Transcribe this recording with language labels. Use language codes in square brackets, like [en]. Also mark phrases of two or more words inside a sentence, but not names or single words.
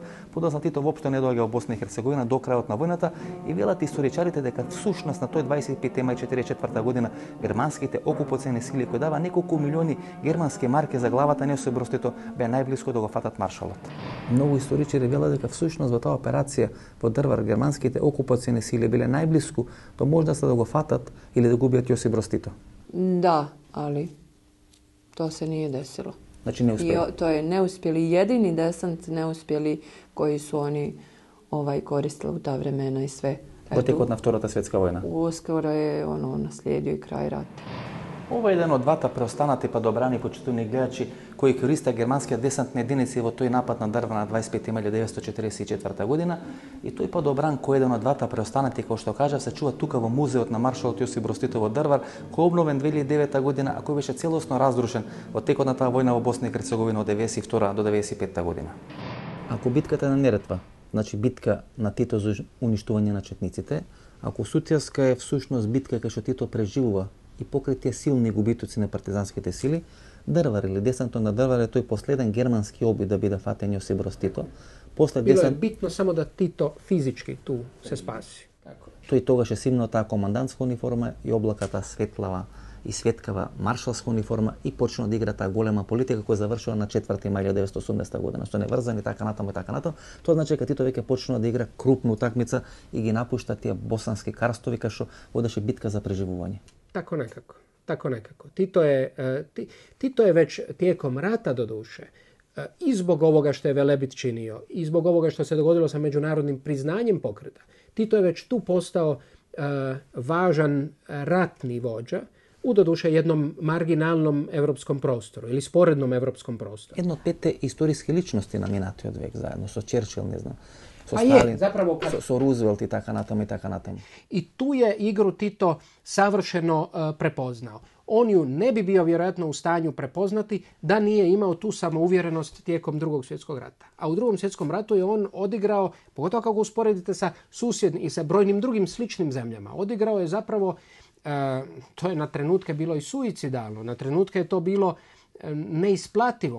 [mk] Подоцна Тито воопшто не доаѓа во Босна и Херцеговина до крајот на војната и велат историчарите дека всушност на тој 25 мај 44 година германските окупациони сили кои дава неколку милиони германски марки за главата на Јосип Брз Тито беа најблиско да го фатат маршалот. Многу историчари велат дека всушност во таа операција во Дрвар германските окупациони сили биле најблиску до можноста да го фатат или да го убијат Јосип Брз Тито. [bs] Da, ali to se nije desilo. Znači ne uspjeli? To je neuspjeli, jedini desant neuspjeli koji su oni koristili u ta vremena i sve. [mk] Потекот на Втората светска војна. [bs] Uskoro je naslijedio i kraj rata. [mk] Ова е еден од двата преостанати падобрани, почитувани гледачи, кои користеа германскиот десантни единици во тој напад на Дрва на 25 мај 1944 година. И тој падобран кој е еден од двата преостанати, како што кажав, се чува тука во музеот на маршалот Јосип Брз Тито во Дрвар, кој е обновен 2009 година, а кој беше целосно разрушен во текот на таа војна во Босна и Херцеговина од 92 до 95 година. Ако битката на Неретва, значи битка на Тито за уништување на четниците, ако Сутјевска е всушност битка кај што Тито преживува и покрај тие силни губитоци на партизанските сили, Дрвар или десантот на Дрвар е тој последен германски обид да биде фатен Јосип Брз Тито. [hr] Bilo je bitno samo da Tito fizički tu se spasi. [mk] Тој тогаш е симно таа командантска униформа и облаката светлава и светкава маршалска униформа и почна да игра таа голема политика која завршила на 4 мај 1980 година, што не врзани така натаму и така натаму. Тоа значи дека Тито веќе почнува да игра крупна утакмица и ги напушта тие босански карстови кај што водеше битка за преживување. [hr] Tako nekako. Tito je već tijekom rata doduše i zbog ovoga što je Velebit činio i zbog ovoga što se dogodilo sa međunarodnim priznanjem pokreta. Tito je već tu postao važan ratni vođa u doduše jednom marginalnom evropskom prostoru ili sporednom evropskom prostoru. [mk] Едно од петте историски личности на минатиот век заедно со Черчил, не знам. Со Сталин, со Рузвелт и така натаму и така натаму. [hr] I tu je igru Tito savršeno prepoznao. On ju ne bi bio vjerojatno u stanju prepoznati da nije imao tu samouvjerenost tijekom Drugog svjetskog rata. A u Drugom svjetskom ratu je on odigrao, pogotovo kako usporedite sa susjednim i sa brojnim drugim sličnim zemljama, odigrao je zapravo, to je na trenutke bilo i suicidalno, na trenutke je to bilo neisplativo.